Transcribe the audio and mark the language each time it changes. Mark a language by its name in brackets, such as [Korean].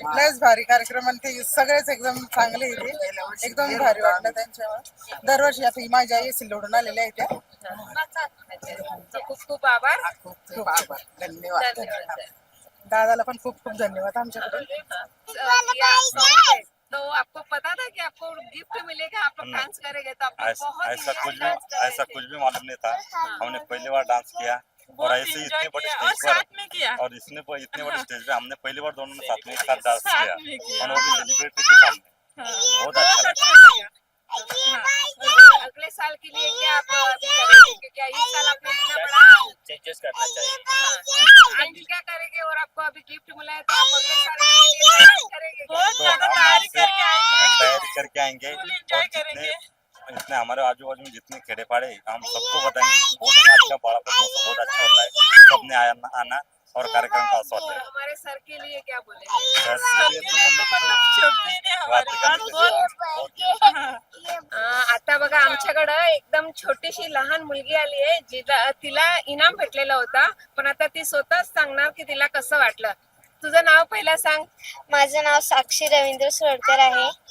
[Marathi] लयच भारी कार्यक्रम आणि ते सगळेच एकदम चांगले आहे. एकदम भारी वाटलं त्यांच्यावर. दरवर्षी आता ही माझ्या आई सिल्लोडून आलेल्या आहेत त्या. खूप खूप आभार. खूप आभार. धन्यवाद. धन्यवाद. दादाला पण खूप खूप धन्यवाद आमच्याकडून. [Hindi] तो आपको पता था कि आपको गिफ्ट मिलेगा, आप लोग डांस करेंगे तो आपको बहुत ऐसा [English] enjoy [Hindi] कुछ भी मालूम नहीं था। हमने पहली बार डांस किया और ऐसे ही इतने बड़े स्टेज पर और इतने बड़े स्टेज पे हमने पहली बार दोनों ने साथ में एक साथ डांस किया और वो भी सेलिब्रिटी के सामने। बहुत अच्छा लगा। अगले साल के लिए क्या आप अभी करेंगे? क्या इस साल आपने इतना बड़ा चेंजेस करना चाहिए। आज क्या करेंगे? और आपको अभी गिफ्ट मिला है तो आप अगले साल के लिए तैयारी करेंगे? बहुत ज्यादा तैयारी करके आएंगे और जितने हमारे आजू बाजू में जितने खेड़े पाड़े हम सबको बताएंगे कि बहुत अच्छा बड़ा बहुत अच्छा होता है। सबने आना और कार्यक्रम का आस्वाद लेना। हमारे सर के लिए क्या बोले? [Marathi] आता बघा आमच्याकडं एकदम छोटीशी लहान मुलगी आली आहे तिला इनाम भेटलेला होता, पण आता ती स्वतःच सांगणार की तिला कसं वाटलं. तुझं नाव पहिला सांग. माझं नाव साक्षी रवींद्र सोडकर आहे.